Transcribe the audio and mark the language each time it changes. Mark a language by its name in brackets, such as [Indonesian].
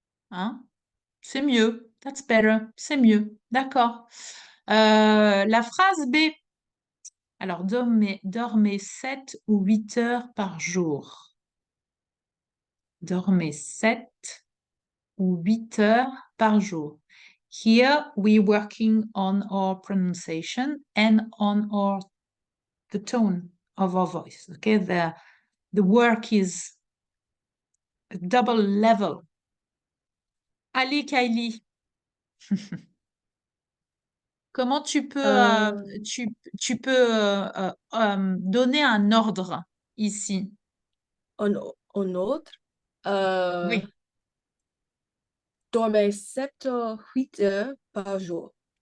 [French] Hein? C'est mieux. [English] That's better. [French] C'est mieux. D'accord. La phrase B. Alors, dormez 7 ou 8 heures par jour. Dormez 7 ou 8 heures par jour. [English] Here, we're working on our pronunciation and on the tone of our voice. Okay, the work is a double level. [French] Allez, Kylie. Comment tu peux, tu peux donner un ordre ici? En autre, Oui. dormez 7 à 8 heures par jour.